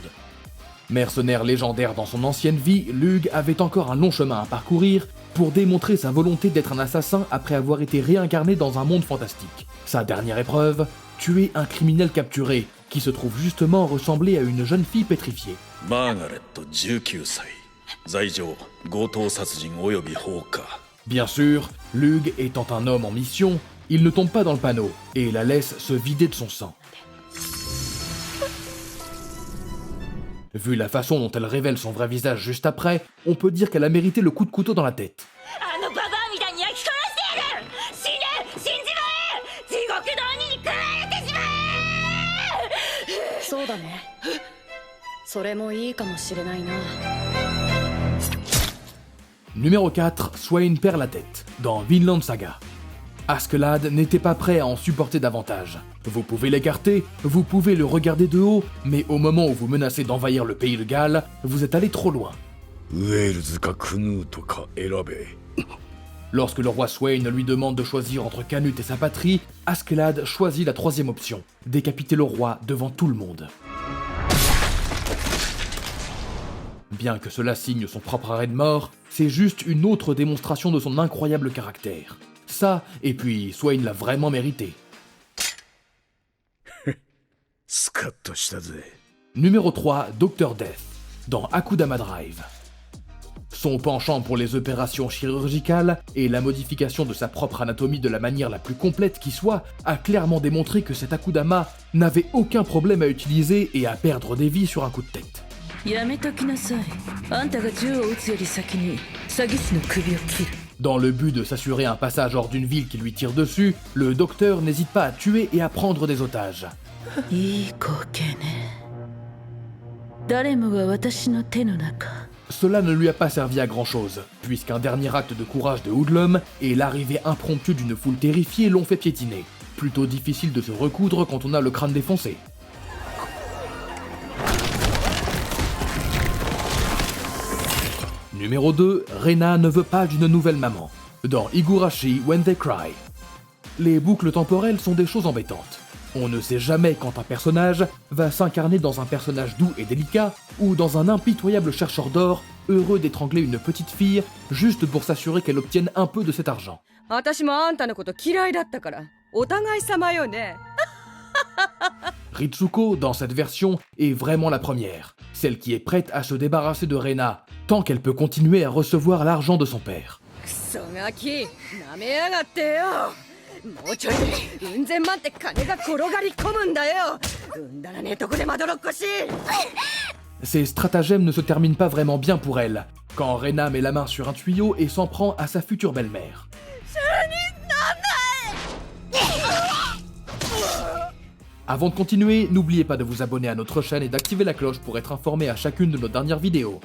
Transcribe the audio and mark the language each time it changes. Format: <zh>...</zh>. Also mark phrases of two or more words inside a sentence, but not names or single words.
<fr>Mercenaire légendaire dans son ancienne vie, Lug avait encore un long chemin à parcourir pour démontrer sa volonté d'être un assassin après avoir été réincarné dans un monde fantastique. Sa dernière épreuve, tuer un criminel capturé qui se trouve justement ressembler à une jeune fille pétrifiée.</fr> <ja>マーガレット19歳罪状強盗殺人及び放火</ja> <fr>Bien sûr, Lug étant un homme en mission, il ne tombe pas dans le panneau et la laisse se vider de son sang. Vu la façon dont elle révèle son vrai visage juste après, on peut dire qu'elle a mérité le coup de couteau dans la tête.</fr> <ja>あのババアみたいに焼き殺してやる死ね死んじまえ地獄の鬼に食われてしまえそうだねそれもいいかもしれないな</ja> <fr>Numéro 4, Swain perd la tête, dans Vinland Saga. Askeladd n'était pas prêt à en supporter davantage. Vous pouvez l'écarter, vous pouvez le regarder de haut, mais au moment où vous menacez d'envahir le pays de Galles, vous êtes allé trop loin.</fr> <ja>ウェールズかクヌートか選べ</ja> <fr>Lorsque le roi Swain lui demande de choisir entre Canute et sa patrie, Askeladd choisit la troisième option, décapiter le roi devant tout le monde. Bien que cela signe son propre arrêt de mort, c'est juste une autre démonstration de son incroyable caractère. Ça, et puis Swain l'a vraiment mérité.</fr> <ja>スカッとしたぜ</ja> <fr>Numéro 3, Dr Death, dans Akudama Drive. Son penchant pour les opérations chirurgicales et la modification de sa propre anatomie de la manière la plus complète qui soit a clairement démontré que cet Akudama n'avait aucun problème à utiliser et à perdre des vies sur un coup de tête.</fr> <ja>やめときなさいあんたが銃を撃つより先に詐欺師の首を切る</ja> <fr>Dans le but de s'assurer un passage hors d'une ville qui lui tire dessus, le docteur n'hésite pas à tuer et à prendre des otages.</fr> <ja>いい光景ね誰もが私の手の中</ja> <fr>Cela ne lui a pas servi à grand chose, puisqu'un dernier acte de courage de Hoodlum et l'arrivée impromptue d'une foule terrifiée l'ont fait piétiner. Plutôt difficile de se recoudre quand on a le crâne défoncé. Numéro 2, Rena ne veut pas d'une nouvelle maman. Dans Higurashi When They Cry. Les boucles temporelles sont des choses embêtantes. On ne sait jamais quand un personnage va s'incarner dans un personnage doux et délicat, ou dans un impitoyable chercheur d'or, heureux d'étrangler une petite fille, juste pour s'assurer qu'elle obtienne un peu de cet argent.</fr> <ja>私もあんたのこと嫌いだったからお互い様よね</ja> <fr>Ritsuko, dans cette version, est vraiment la première, celle qui est prête à se débarrasser de Rena, tant qu'elle peut continuer à recevoir l'argent de son père.</fr> <ja>クソガキなめやがってよもうちょいでうん千万って金が転がり込むんだようんだらねえとこでまどろっこしい</ja> <fr>Ces stratagèmes ne se terminent pas vraiment bien pour elle, quand Rena met la main sur un tuyau et s'en prend à sa future belle-mère. Avant de continuer, n'oubliez pas de vous abonner à notre chaîne et d'activer la cloche pour être informé à chacune de nos dernières vidéos.</fr>